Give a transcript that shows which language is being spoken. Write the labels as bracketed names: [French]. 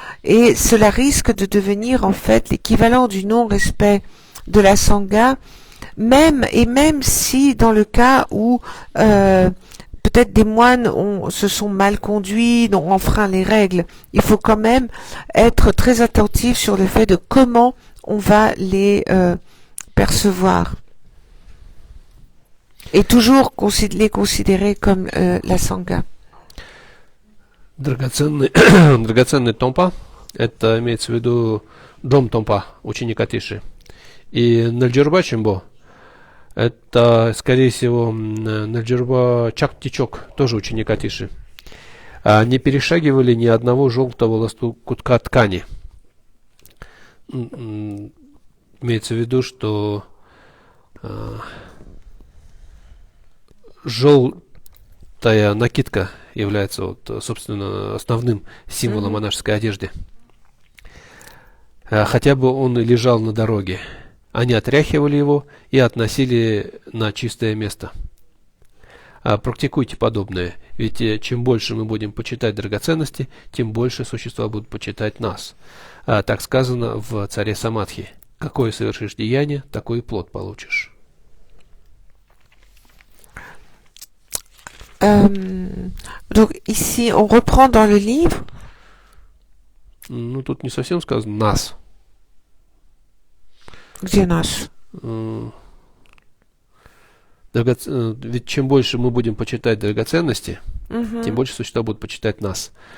[French] Et cela risque de devenir, en fait, l'équivalent du non-respect de la sangha, même si dans le cas où peut-être des moines se sont mal conduits, ont enfreint les règles, il faut quand même être très attentif sur le fait de comment on va les percevoir. Et toujours les considérer comme la sangha. [Russian] Драгоценный томпа, это имеется в виду Джом Томпа, ученик Атиши. И Нальджирба Чимбо, это, скорее всего, Нальджирба Чактичок, тоже ученик Атиши. Не перешагивали ни одного желтого лоскутка ткани. Имеется в виду, что желтая накидка является, вот, собственно, основным символом монашеской одежды. Хотя бы он лежал на дороге. Они отряхивали его и относили на чистое место. Практикуйте подобное, ведь чем больше мы будем почитать драгоценности, тем больше существа будут почитать нас. Так сказано в Царе Самадхи: какое совершишь деяние, такой и плод получишь. [French] Donc ici, on reprend dans le livre. [Russian] Ну, тут не совсем сказано «нас». Где нас? Ведь чем больше мы будем почитать драгоценности, тем больше существа будут почитать нас.